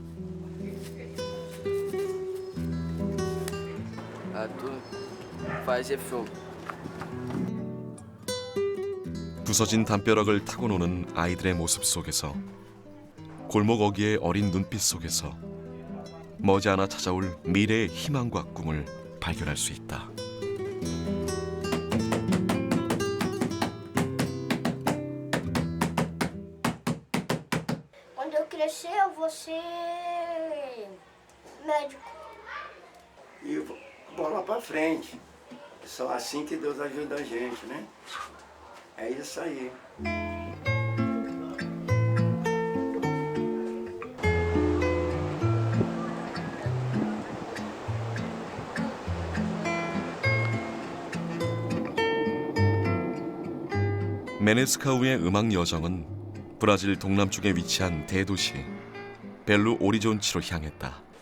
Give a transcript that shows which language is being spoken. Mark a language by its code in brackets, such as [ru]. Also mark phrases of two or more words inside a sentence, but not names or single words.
[ko] 부서진 담벼락을 타고 노는 아이들의 모습 속에서 골목 어귀의 어린 눈빛 속에서 머지않아 찾아올 미래의 희망과 꿈을 발견할 수 있다. [pt] Quando eu crescer, eu vou ser médico. E bola pra frente. Só assim que Deus ajuda a gente, né? É isso aí. [ko] 메네스카우의 음악 여정은 브라질 동남쪽에 위치한 대도시 벨루 오리존치로 향했다.